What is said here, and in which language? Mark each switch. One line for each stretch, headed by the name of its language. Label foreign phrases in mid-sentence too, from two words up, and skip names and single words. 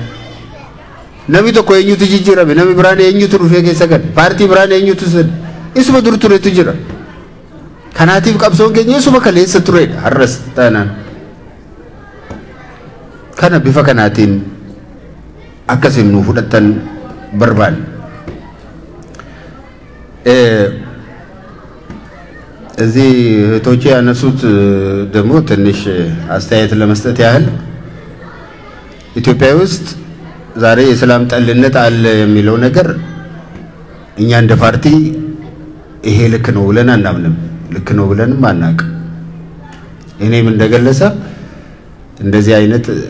Oromo: Nami tokko eenyutu jijjiirame? Nami biraan eenyutu dhufee keessa gad? Paartii biraan eenyutu sun? Isuma dur turetu jira. Kanaatiif qabsoon keenya isuma kaleessa turedha har'as taanaan. Kana bifa kanaatiin akkasiin nu fudhattan barbaanna.
Amharic: እዚህ እህቶቼ ያነሱት ደግሞ ትንሽ አስተያየት ለመስጠት ያህል ኢትዮጵያ ውስጥ ዛሬ የሰላም ጠልነት አለ የሚለው ነገር እኛ እንደ ፓርቲ ይሄ ልክ ነው ብለን አናምንም። ልክ ነው ብለንም አናውቅ። እኔም እንደገለሰብ እንደዚህ አይነት